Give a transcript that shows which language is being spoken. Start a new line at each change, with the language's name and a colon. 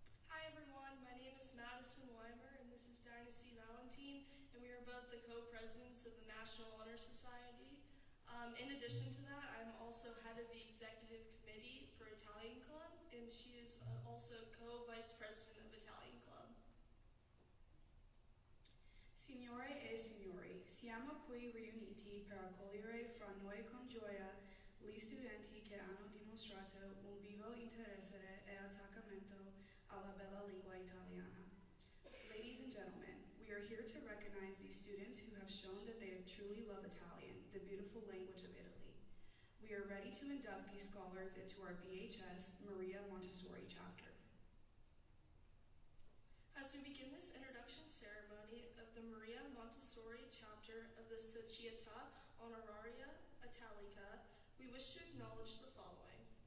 English: Hi everyone, my name is Madison Weimer and this is Dionisio and we are both the co-presidents of the National Honor Society. In addition to that, I'm also head of the Executive Committee for Italian Club and she is also co-vice president of Italian Club.
Italian: Signore e signori, siamo qui riuniti per accogliere fra noi con gioia gli studenti che hanno dimostrato un vivo interesse e attaccamento alla bella lingua italiana.
English: Ladies and gentlemen, we are here to recognize these students who have shown that they truly love Italian, the beautiful language of Italy. We are ready to induct these scholars into our BHS Maria Montessori chapter. As we begin this introduction ceremony of the Maria Montessori chapter of the Società Onoraria Italica, we wish to acknowledge the following.